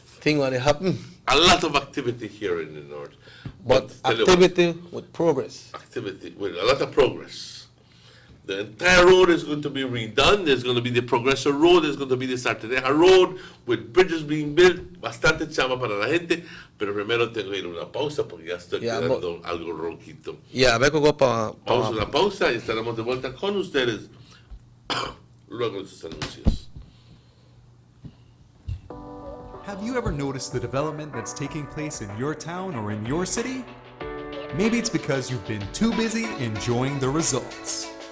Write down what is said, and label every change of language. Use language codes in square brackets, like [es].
[en] Thing when it happen. A lot of activity here in the north. But activity with progress. Activity with a lot of progress. The entire road is going to be redone. There's going to be the Progreso Road. There's going to be the Sarteneja Road with bridges being built. [es] Bastante chamba para la gente. Pero primero tengo que ir a una pausa porque ya estoy quedando algo ronquito. Vamos una pausa y estaremos de vuelta con ustedes luego de sus anuncios. [en] Have you ever noticed the development that's taking place in your town or in your city? Maybe it's because you've been too busy enjoying the results.